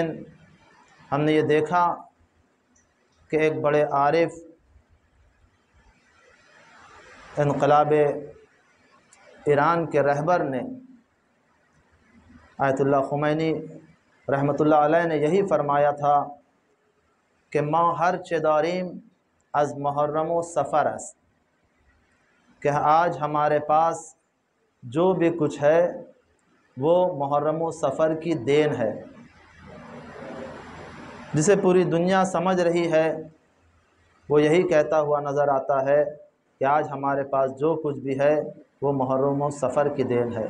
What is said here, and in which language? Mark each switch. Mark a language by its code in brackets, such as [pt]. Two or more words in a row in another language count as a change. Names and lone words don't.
[ur] لیکن ہم نے یہ دیکھا کہ ایک بڑے عارف انقلاب ایران کے رہبر نے آیت اللہ خمینی [ar] رحمۃ اللہ علیہ [ur] نے یہی فرمایا تھا کہ [fa] ما ہر چه داریم از محرم و سفر است، [ur] کہ آج ہمارے پاس جو بھی کچھ ہے وہ محرم و سفر کی دین ہے۔ جسے پوری دنیا سمجھ رہی ہے وہ یہی کہتا ہوا نظر آتا ہے کہ آج ہمارے پاس جو کچھ بھی ہے وہ محرم و سفر کی دین ہے۔